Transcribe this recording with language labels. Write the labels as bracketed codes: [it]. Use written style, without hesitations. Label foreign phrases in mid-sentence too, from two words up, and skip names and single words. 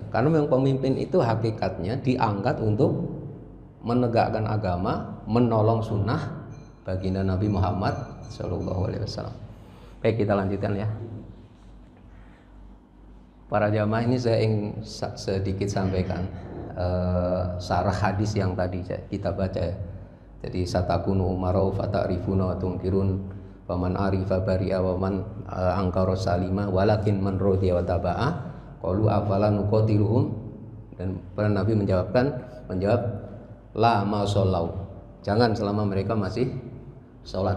[id] Karena memang pemimpin itu hakikatnya diangkat untuk menegakkan agama, menolong sunnah baginda Nabi Muhammad [ar] صلى الله عليه وسلم. [id] Baik, kita lanjutkan ya. Para jamaah, ini saya ingin sedikit sampaikan sarah hadis yang tadi kita baca ya. [ar] Jadi ستكون أمراء فتعرفون وتنكرون فمن عرف برئ ومن أنكر سلم ولكن من رضي وتابع قالوا أفلا نقاتلهم. [id] Dan para nabi menjawab [ar] لا ما صلوا, [id] jangan selama mereka masih sholat.